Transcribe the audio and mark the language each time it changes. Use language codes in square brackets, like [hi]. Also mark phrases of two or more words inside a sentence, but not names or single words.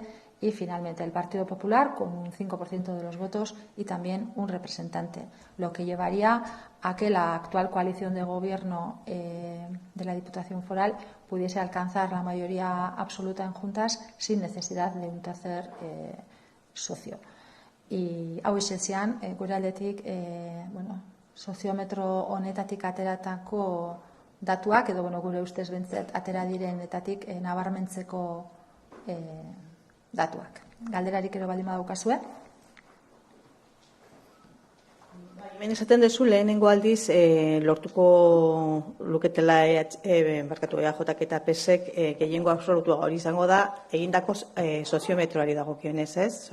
[es] Y finalmente el Partido Popular con un 5% de los votos y también un representante, lo que llevaría a que la actual coalición de gobierno de la Diputación Foral pudiese alcanzar la mayoría absoluta en juntas sin necesidad de un tercer socio. [eu] Y hau izan gure aldetik soziometro honetatik ateratako datuak edo gure ustez behintzat atera direnetatik nabarmentzeko datuak. Galderarik ere baldin badaukazue? Hemen esaten dezu lehenengo aldiz lortuko luketela EAJak eta PSek gehiengo absolutua hori izango da egindako soziometroari dagokionez, ez?